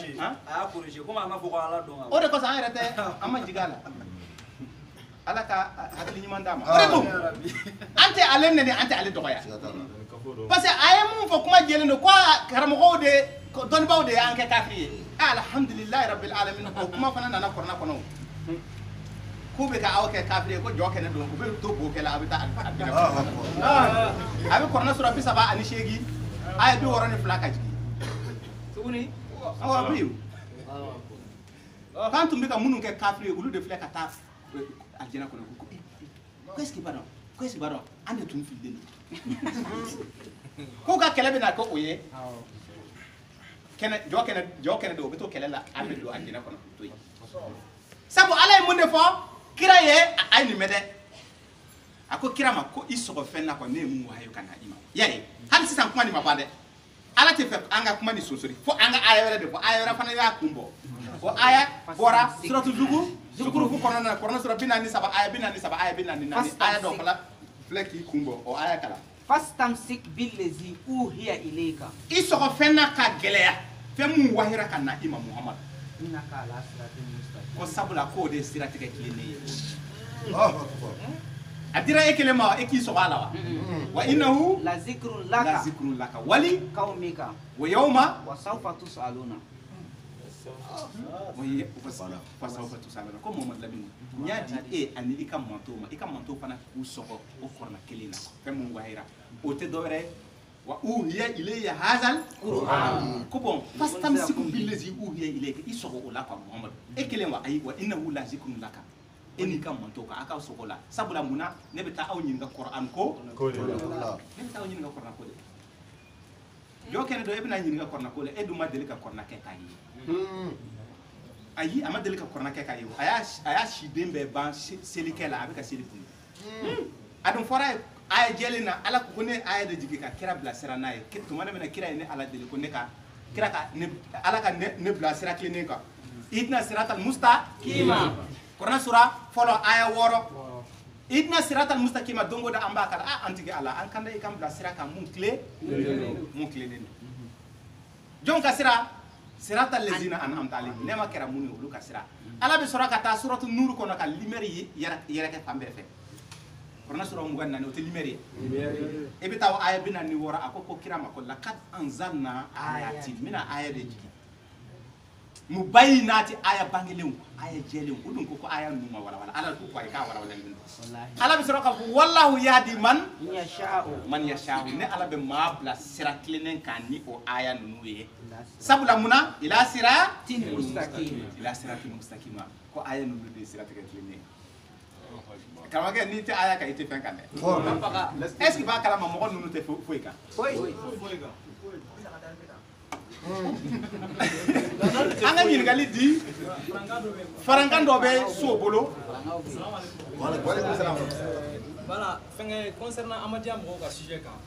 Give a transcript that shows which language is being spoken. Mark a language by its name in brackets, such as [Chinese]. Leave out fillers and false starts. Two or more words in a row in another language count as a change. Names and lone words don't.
[Bambara] o de kosɔn an yɛrɛ tɛ an ma jigin a la ala ka hakili ɲuman d'a ma o de don an tɛ ale nɛni an tɛ ale dɔgɔya [French] parce que [Bambara] a ye mun fɔ kuma jɛlen don ko karamɔgɔw de dɔnnibaw de y'an kɛ kafiri ye [Arabic] الحمد لله رب العالمين [Bambara] o kuma fana nana kɔrɔna kɔnɔ k'u bɛ ka aw kɛ kafiri ye ko jɔ kɛnɛ don u bɛ to bo kɛ la a bɛ taa a bɛ kɔrɔna sɔrɔ 38 a ye 62 ka jigin tuguni awɔ bi k'an tun bɛ ka minnu kɛ kafiri ye olu de filɛ ka taa aljana kɔnɔ ko [French] qu'est-ce qu'il va donc qu'est-ce qu'il va donc [Bambara] an de tun fililen don k'u ka kɛlɛ bɛ na kɛ o ye jɔ kɛnɛ don o bɛ to kɛlɛ la an bɛ don aljana kɔnɔ to yen sabu ala ye mun de fɔ kira ye a ye nin mɛn dɛ a ko kira ma ko i sɔgɔ fɛn na kɔni ne ye mun wahayo ka na i ma y'a ye hali sisan kuma nin ma ban dɛ ala tɛ fɛ an ka kuma ni sonsori fo an ka aya wɛrɛ de fɔ aya wɛrɛ fana y'a kun bɔ o aya bɔra suratu zukurufu kɔnɔna na kɔrɔna sura 43 aya 43 aya 44 aya dɔ fana filɛ k'i kun bɔ o aya kala [Arabic] فاستمسك بالذي أوحي إليك [Bambara] i sɔgɔ fɛn na ka gɛlɛya fɛn mun wahira ka na i ma muhamadu [Arabic] إنك على صراط مستقيم [Bambara] ko sabula k'o de ye siratigɛ tilennen ye a dira e kelen ma e k'i sɔgɔ a la wa [Arabic] وإنه لذكر لك ول قومك ويوم وسوف تسألون [Bambara] fasawfa tusaluna ko Muhammad Lamine n y'a di e ani i ka manto fana k'u sɔgɔ o kɔrɔna kelen na fɛn mun wahira o tɛ dɔwɛrɛ [Arabic] وأوحي إلي هذا القرآن [Bambara] ko bon [Arabic] فاستمسك بالذي أوحي إليك [Bambara] i sɔgɔ o la quoi Muhammad e kelen wa ayi [Arabic] وإنه لذكر لك [Bambara] e ni ka manto ka aka sɔgɔ la sabula munna ne bɛ taa aw ɲininka Qur'an ko ne bɛ taa aw ɲininka Qur'an ko de jɔ kɛnɛ dɔ e bɛna ɲininka Qur'an ko la e dun ma deli ka Qur'an kɛ k'a ye ayi a ma deli ka Qur'an kɛ k'a ye a y'a siden bɛɛ ban selikɛ la a bɛ ka seli kun a dun fɔra aya jɛlen na ala ko ne aya de jigi ka kira bila sira n'a ye tuma ne bɛna kira ye ne ala deli ko ne ka kira ka ala ka ne bila sira kilennen kan [Arabic] اهدنا الصراط المستقيم [Bambara] Qur'an sura fɔlɔ aya 6 [Arabic] اهدنا الصراط المستقيم [Bambara] dongo da an b'a kala an tigi ala an kan da i kan bila sira kan mun kilennen don jɔn ka sira [Arabic] صراط الذين أنعمت عليهم [Bambara] ne ma kɛra mun ye olu ka sira ala bɛ sɔrɔ ka taa suratu nur kɔnɔ ka lumière yɛrɛ kɛ fan bɛɛ fɛ Qur'an sura 24 o tɛ lumière ye e bɛ taa aya 46 a ko kira ma ko [Arabic] لقد أنزلنا آيات من [Bambara] aya de jigi mubayyinati aya bangelenw aya jɛlenw o dun ko aya ninnu ma walawala ala ko ayi k'a walawalalen don ala bɛ sɔrɔ k'a fɔ wallahu [Arabic] يهدي من يشاء [Bambara] ne ala bɛ maa bila sira tilennen kan ni o aya ninnu ye sabula munna [Arabic] إلى صراط مستقيم [Bambara] ko aya ninnu de ye siratigɛ tilennen ye karamɔgɔkɛ n'i tɛ aya kan i tɛ fɛn kan dɛ [French] est ce que [Bambara] b'a kalama mɔgɔ ninnu tɛ foyi kan an ka ɲininkali di farankan dɔ bɛ so bolo voilà fɛngɛ concernant Amadiya mɔgɔw ka sujet kan